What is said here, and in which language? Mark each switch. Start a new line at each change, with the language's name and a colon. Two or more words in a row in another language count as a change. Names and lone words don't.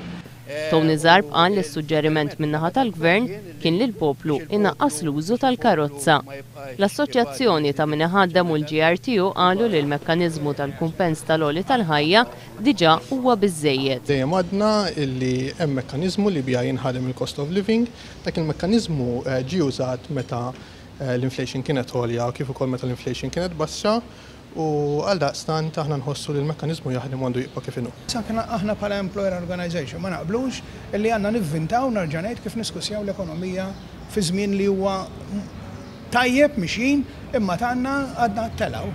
Maltese: Tony Zarb qal li s-suġġeriment min-naħa tal-Gvern kien li l-poplu inaqqas l-użu tal-karozza. L-Assoċjazzjoni ta' min iħaddem u l-GRTU qalu li l-mekkaniżmu tal-kumpens tal-għoli tal-ħajja diġà huwa biżżejjed. Dejjem għadna li hemm mekkaniżmu li bija jinħadem il-
English: cost of living,
Maltese: dak il-mekkaniżmu ġie użat meta l-inflation kienet għolja u kif ukoll meta l-inflation kienet baxxa. U għal daqstant aħna nħossu li l-mekkanizmu jaħdem għandu jibqa' kif inhu. Aħna bħala
English: employer organization
Maltese: ma naqblux illi għandna nivvintaw narġa' ngħid kif niskussjaw l-ekonomija fi żmien li huwa tajjeb mixin imma tagħna għadna telgħu.